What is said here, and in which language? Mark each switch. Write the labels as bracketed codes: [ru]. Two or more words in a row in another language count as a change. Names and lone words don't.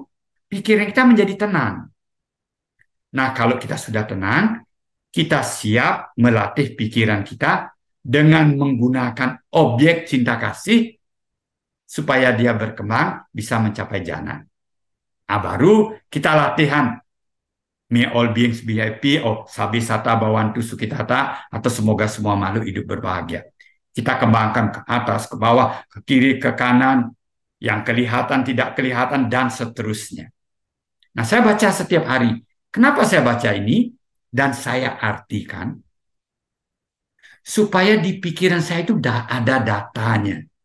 [id] Pikiran kita menjadi tenang. Nah, kalau kita sudah tenang, kita siap melatih pikiran kita dengan menggunakan objek cinta kasih supaya dia berkembang bisa mencapai jana. Nah, baru kita latihan [en] may all beings be happy, [pi] sabi sata bawantu sukitata, [id] atau semoga semua makhluk hidup berbahagia. Kita kembangkan ke atas, ke bawah, ke kiri, ke kanan, yang kelihatan, tidak kelihatan, dan seterusnya. Nah, saya baca setiap hari. Kenapa saya baca ini? Dan saya artikan supaya di pikiran saya itu ada datanya.